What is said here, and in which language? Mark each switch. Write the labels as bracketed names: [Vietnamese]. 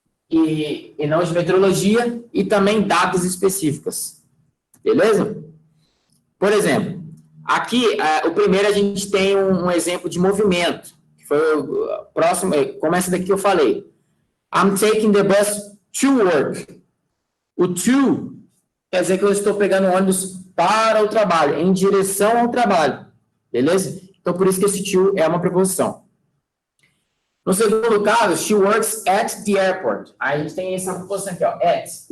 [Portuguese] E não de meteorologia, e também datas específicas. Beleza? Por exemplo, aqui, o primeiro a gente tem um exemplo de movimento, que foi o próximo, como essa daqui que eu falei. [English] I'm taking the bus to work. [Portuguese] O to quer dizer que eu estou pegando o ônibus para o trabalho, em direção ao trabalho. Beleza? Então, por isso que esse to é uma preposição. No segundo caso, [English] she works at the airport. [Portuguese] Aí a gente tem essa preposição aqui, ó, at.